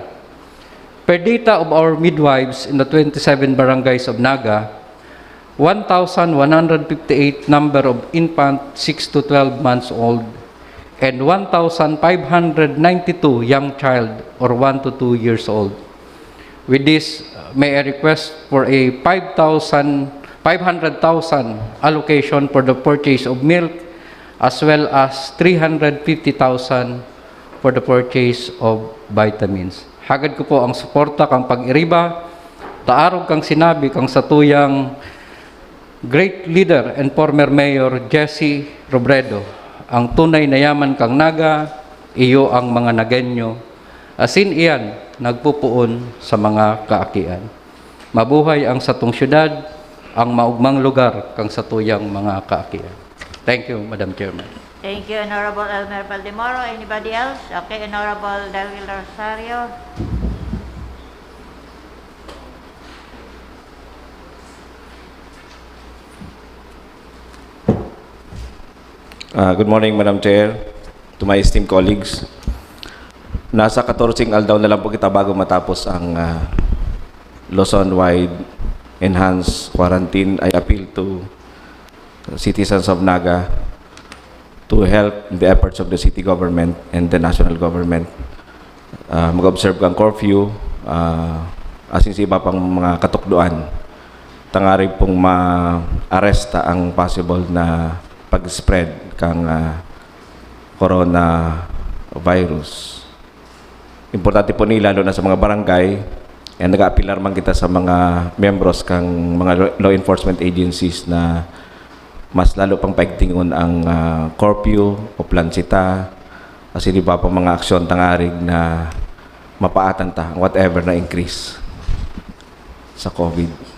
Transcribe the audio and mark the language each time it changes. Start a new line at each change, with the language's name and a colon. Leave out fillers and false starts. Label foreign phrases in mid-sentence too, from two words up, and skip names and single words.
English: Per data of our midwives in the 27 barangays of Naga, 1,158 number of infant 6 to 12 months old and 1,592 young child or 1 to 2 years old. With this, may I request for a 500,000 allocation for the purchase of milk as well as 350,000 for the purchase of vitamins.
Bikol: Hagad ko po ang suporta kang pag-iriba, taarog kang sinabi kang satuyang
English: great leader and former Mayor Jesse Robredo.
Bikol: Ang tunay na yaman kang Naga, iyo ang mga Nagenyo. Asin iyan, nagpupuon sa mga kaakian. Mabuhay ang satong syudad, ang maugmang lugar kang satuyang mga kaakian.
English: Thank you, Madam Chairman. Thank you, Honorable Elmer Baldemoro. Anybody else? Okay, Honorable Delville Rosario. Good morning, Madam Chair, to my esteemed colleagues.
Bikol: Nasa 14 aldaw na lang po kita bago matapos ang
English: Luzon-wide enhanced quarantine. I appeal to citizens of Naga to help in the efforts of the city government and the national government.
Bikol: Mag-observe kang curfew, asin sa iba pang mga katukduan. Tangari pong ma-aresta ang possible na pag-spread kang coronavirus. Importante po ni lalo na sa mga barangay, nag-aapilar man kita sa mga membros kang mga
English: law enforcement agencies
Bikol: na mas lalo pang paigtingon ang curfew o plansita, kasi di ba pang mga aksyon tangarig na mapaatan ta whatever na increase sa COVID.